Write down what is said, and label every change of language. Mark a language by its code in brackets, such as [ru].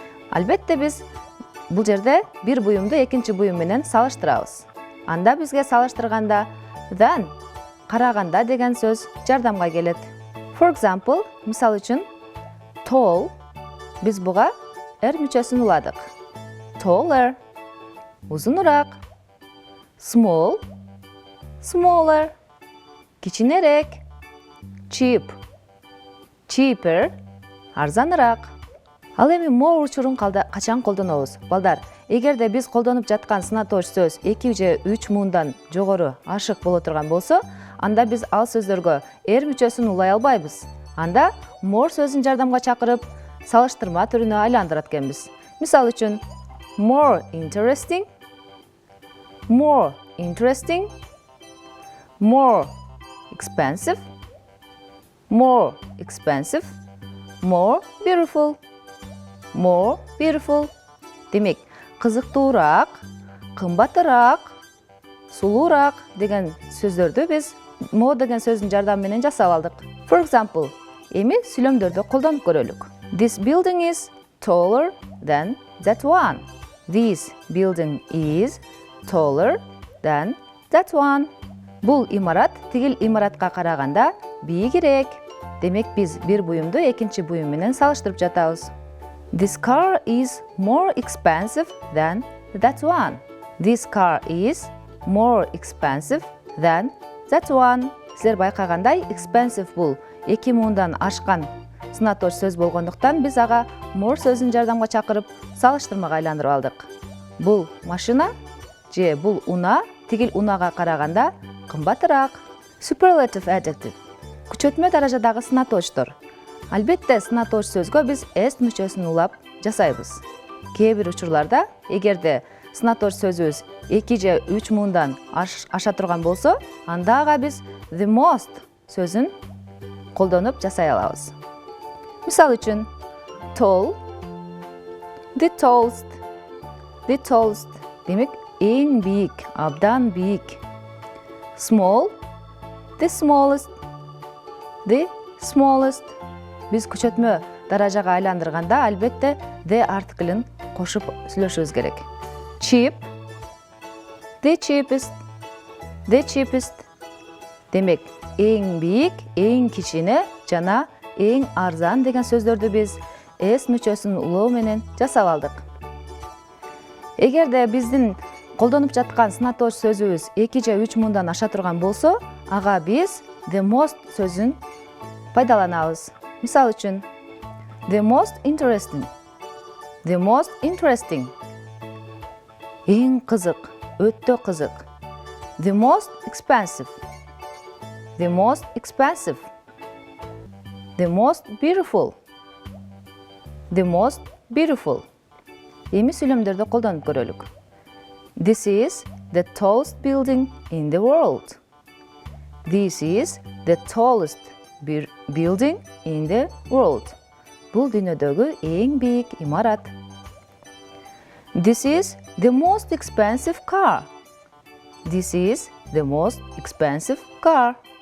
[ky] Албетте биз бул жерде бир буюмду экинчи буюм менен салыштырабыз. Анда бизге салыштырганда than, караганда деген сөз жардамга келет. [en] For example, [ky] мисал үчүн tall, биз буга er мүчөсүн уладык. [en] Taller, узунураак. Small, smaller, кичинерээк. Cheap, cheaper, арзаныраак. [ky] Ал эми more учурун качан колдонобуз? Балдар, эгерде биз колдонуп жаткан сынатооч сөз 2 же 3 муундан жогору ашык боло турган болсо, анда биз ал сөздөргө er мүчөсүн улай албайбыз. Анда more сөзүн жардамга чакырып, салыштырма түрүнө айландырат экенбиз. Мисал үчүн, [en] more interesting, more interesting, more expensive, more expensive, more beautiful, more beautiful. [ky] Демек, кызыктуураак, кымбатыраак, сулуураак деген сөздөрдү биз more деген сөздүн жардамы менен жасап алдык. [en] For example, [ky] эми сүйлөмдөрдү колдонуп көрөлүк. [en] This building is taller than that one. This building is taller than that one. [ky] Бул имарат тигил имаратка караганда бийигирээк. Демек, биз бир буюмду экинчи буюм менен салыштырып жатабыз. [en] This car is more expensive than that one. This car is more expensive than that one. [ky] Силер байкагандай, expensive бул 2 муундан ашкан сынатооч сөз болгондуктан биз ага more сөзүн жардамга чакырып, салыштырмага айландырып алдык. Бул машина же бул унаа тигил унаага караганда кымбатыраак. [en] Superlative adjective. [ky] Күчөтмө даражадагы сынатоочтор. Албетте, сынатооч сөзгө биз s мүчөсүн улап жасайбыз. Кээ бир учурларда, эгерде сынатооч сөзүбүз 2 же 3 муундан аша турган болсо, анда ага биз the most сөзүн колдонуп жасай алабыз. Мисал үчүн, [en] tall, the tallest, the tallest. [ky] Демек, эң бийик, абдан бийик. [en] Small, the smallest, the smallest. [ky] Биз күчөтмө даражага айландырганда албетте the артиклин кошуп сүйлөшүбүз керек. [en] Cheap, the cheapest, the cheapest. [ky] Демек, эң бийик, эң кичине жана эң арзан деген сөздөрдү биз s мүчөсүн улоо менен жасап алдык. Эгерде биздин колдонуп жаткан сынатооч сөзүбүз 2 же 3 муңдан аша турган болсо, ага биз the most сөзүн пайдаланабыз. Мисалы үчүн, [en] the most interesting, the most interesting. [ky] Эң кызык, өтө кызык. [en] The most expensive, the most expensive. The most beautiful, the most beautiful. [ky] Эми сүйлөмдөрдү колдонуп көрөлүк. [en] This is the tallest building in the world. This is the tallest building in the world. [ky] Бул дүйнөдөгү эң бийик имарат. [en] This is the most expensive car. This is the most expensive car.